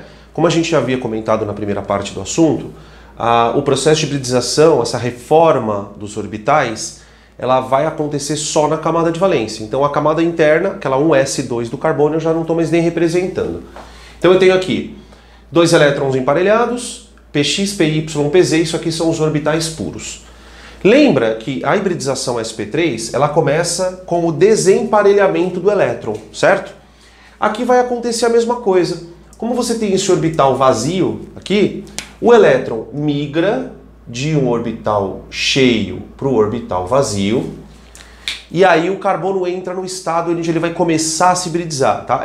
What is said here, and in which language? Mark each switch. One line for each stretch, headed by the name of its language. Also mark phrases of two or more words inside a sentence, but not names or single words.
Portuguese: Como a gente já havia comentado na primeira parte do assunto, o processo de hibridização, essa reforma dos orbitais, ela vai acontecer só na camada de valência. Então a camada interna, aquela 1s2 do carbono, eu já não estou mais nem representando. Então eu tenho aqui dois elétrons emparelhados, px, py, pz, isso aqui são os orbitais puros. Lembra que a hibridização sp3, ela começa com o desemparelhamento do elétron, certo? Aqui vai acontecer a mesma coisa. Como você tem esse orbital vazio aqui, o elétron migra de um orbital cheio para o orbital vazio, e aí o carbono entra no estado onde ele vai começar a se hibridizar, tá?